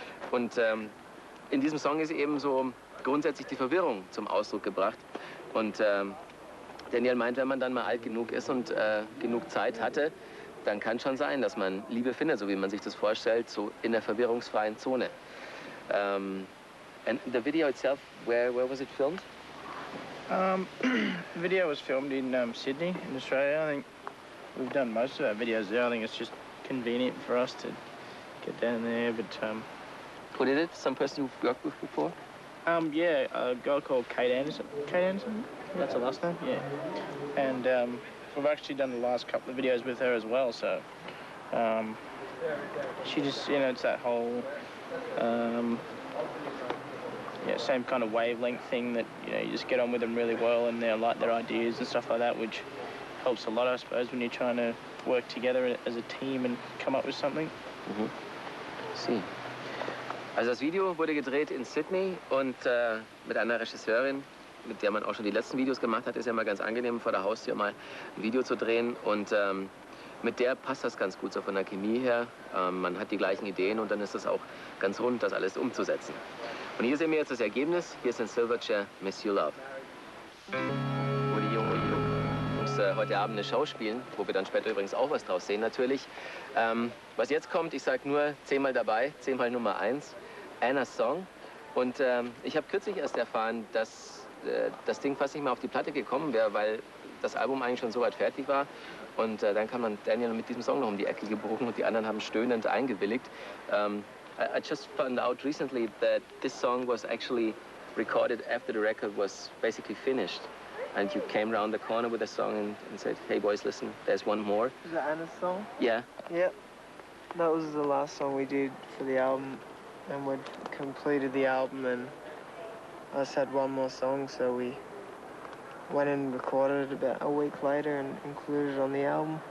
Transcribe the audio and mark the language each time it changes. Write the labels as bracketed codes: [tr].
[de] Und in diesem Song ist eben so grundsätzlich die Verwirrung zum Ausdruck gebracht. Und Daniel meint, wenn man dann mal alt genug ist und genug Zeit hatte, dann kann schon sein, dass man Liebe findet, so wie man sich das vorstellt, so in der verwirrungsfreien Zone. [en] And the video itself, where was it filmed? The video was filmed in Sydney, in Australia. I think we've done most of our videos there. I think it's just convenient for us to get down there. But Who did it? Some person you've worked with before? Yeah, a girl called Kate Anderson. Kate Anderson? That's her last name? Yeah. And we've actually done the last couple of videos with her as well, so she just, you know, it's that whole yeah, same kind of wavelength thing that, you know, you just get on with them really well and they like their ideas and stuff like that, which helps a lot, I suppose, when you're trying to work together as a team and come up with something. See. [de] Also das Video wurde gedreht in Sydney und mit einer Regisseurin, mit der man auch schon die letzten Videos gemacht hat. Ist ja mal ganz angenehm, vor der Haustür mal ein Video zu drehen. Und mit der passt das ganz gut so von der Chemie her. Man hat die gleichen Ideen und dann ist es auch ganz rund, das alles umzusetzen. Und hier sehen wir jetzt das Ergebnis. Hier ist ein Silverchair, Miss You Love. Wo die Jungs heute Abend eine Show spielen, wo wir dann später übrigens auch was draus sehen natürlich. Was jetzt kommt, ich sage nur 10-mal dabei, 10-mal Nummer 1, Anna's Song. Und ich habe kürzlich erst erfahren, dass das Ding fast nicht mehr auf die Platte gekommen wäre, weil das Album eigentlich schon so weit fertig war. Und dann kam dann Daniel mit diesem Song noch um die Ecke gebogen und die anderen haben stöhnend eingewilligt. [en] I just found out recently that this song was actually recorded after the record was basically finished. And you came around the corner with a song and said, hey boys, listen, there's one more. Is that Anna's song? Yeah. Yep. That was the last song we did for the album. And we'd completed the album and I just had one more song, so we went and recorded it about a week later and included it on the album.